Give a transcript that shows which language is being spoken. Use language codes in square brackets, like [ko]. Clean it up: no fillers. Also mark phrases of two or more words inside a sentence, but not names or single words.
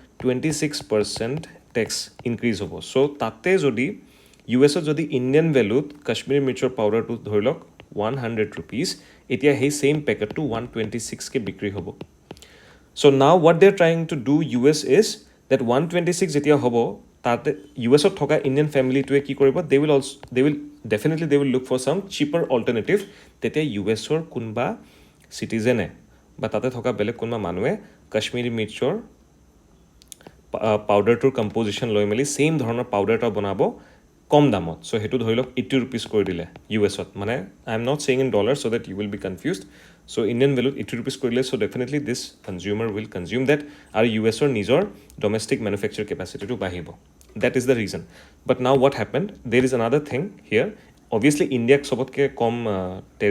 [as] 26% টেক্স ইনক্ৰিজ হ'ব সো তাতে যদি ইউএছত যদি ইণ্ডিয়ান ভেলুত কাশ্মীৰী মিৰ্চৰ পাউডাৰটো ধৰি লওক 100 rupees এতিয়া সেই সেম পেকেটটো 126 কে বিক্ৰী হ'ব [en] so now what they're trying to do US is that [as] 126 যেতিয়া হ'ব তাতে ইউএছত থকা ইণ্ডিয়ান ফ্যামিলিটোৱে কি কৰিব [en] they will look for some cheaper alternative [as] তেতিয়া ইউএছৰ কোনবা সিটিজেনে বা তাতে থকা বেলেগ কোনবা মানুহে কাশ্মীৰী মিৰ্চৰ পাউডাৰটোৰ কম্পোজিশন লৈ মেলি সেম ধৰণৰ পাউডাৰটা বনাব কম দামত চ' সেইটো ধৰি লওক 80 rupees কৰি দিলে US-ত মানে [en] I am not saying in dollar so that you will be confused so' [as] ইণ্ডিয়ান ভেলুত 80 rupees কৰি দিলে [en] so definitely this consumer will consume that [as] আৰু US-ৰ নিজৰ ডমেষ্টিক মেনুফেকচাৰ কেপাচিটিটো বাঢ়িব [en] that is the reason but now what happened there is another thing here obviously [as] ইণ্ডিয়াক চবতকৈ কম টেৰিফ